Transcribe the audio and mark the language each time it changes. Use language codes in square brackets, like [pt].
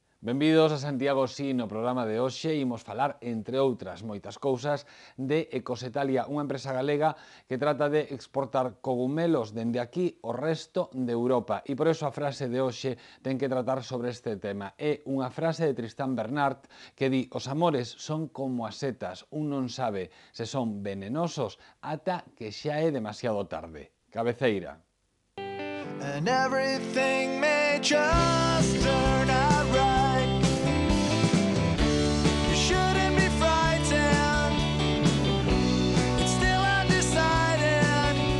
[gl] Benvidos a Santiago Sí, no programa de hoxe imos falar, entre outras moitas cousas, de Ecosetalia, unha empresa galega que trata de exportar cogumelos dende aquí ao resto de Europa. E por eso a frase de hoxe ten que tratar sobre este tema. É unha frase de Tristán Bernard que di: os amores son como as setas, un non sabe se son venenosos ata que xa é demasiado tarde. Cabeceira. [en] And everything may just turn out right. You shouldn't be frightened. It's still undecided.